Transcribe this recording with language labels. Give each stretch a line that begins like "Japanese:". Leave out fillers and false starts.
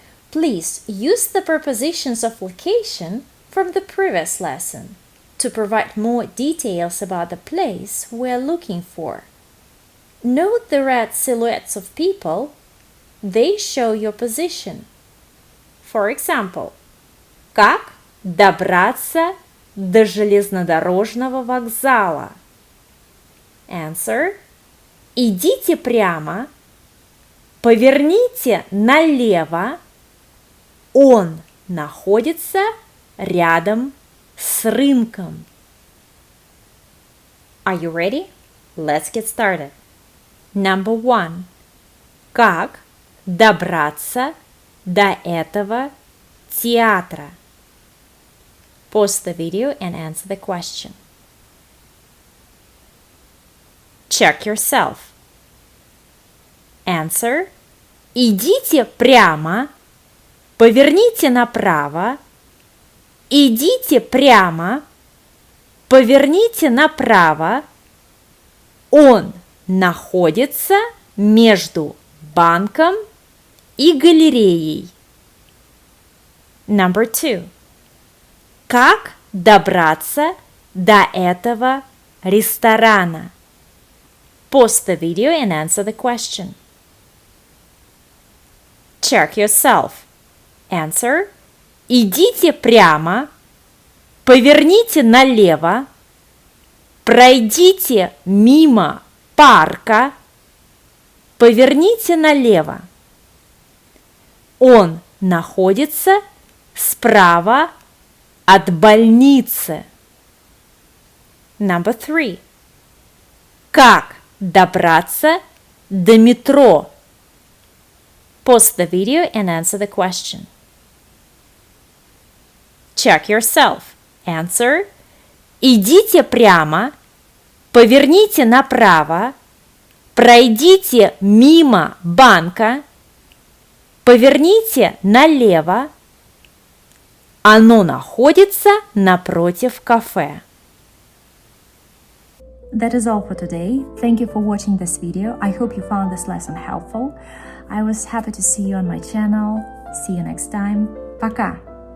English: Please use the prepositions of location from the previous lesson to provide more details about the place we're looking for. Note the red silhouettes of people. They show your position. For example,
Russian: как добраться до железнодорожного вокзала?
English: Answer.
Russian: Идите прямо, поверните налево. Он находится рядом с рынком.
English: Are you ready? Let's get started. Number 1.
Russian: Как добраться до этого театра?
English: Pause the video and answer the question. Check yourself. Answer.
Russian: Идите прямо, поверните направо. Идите прямо, поверните направо. Он находится между банком и галереей.
English: Number 2.
Russian: Как добраться до этого ресторана?
English: Pause the video and answer the question. Check yourself. Answer.
Russian: Идите прямо, поверните налево, пройдите мимо парка, поверните налево. Он находится справа от больницы.
English: Number 3.
Russian: Как добраться до метро?
English: Pause the video and answer the question. Check yourself. Answer.
Russian: Идите прямо, поверните направо, пройдите мимо банка, поверните налево. Оно находится напротив кафе.
English: That is all for today. Thank you for watching this video. I hope you found this lesson helpful. I was happy to see you on my channel. See you next time. Пока!